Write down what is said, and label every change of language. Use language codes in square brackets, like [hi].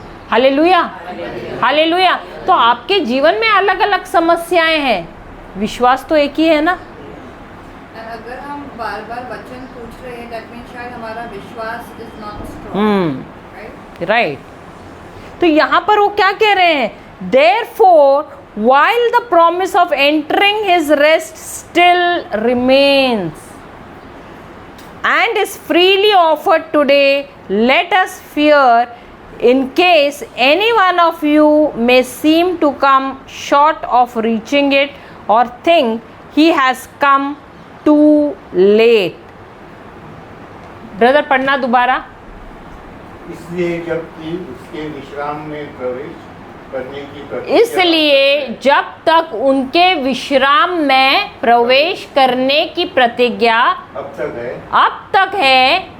[hi] Hallelujah hallelujah. तो आपके जीवन में अलग अलग समस्याएं हैं, विश्वास तो एक ही है ना। अगर हम बार बार वचन पूछ रहे हैं, [en] that means [hi] शायद हमारा विश्वास [en] Is not strong, right. [hi] तो यहाँ पर वो क्या कह रहे हैं, [en] therefore while the promise of entering his rest still remains and is freely offered today, let us fear in case any one of you may seem to come short of reaching it or think he has come too late. [hi] Brother पढ़ना दोबारा। इसलिए जबकि उसके विश्राम में प्रवेश करने की प्रतिज्ञा, इसलिए जब तक उनके विश्राम में प्रवेश करने की प्रतिज्ञा अब तक है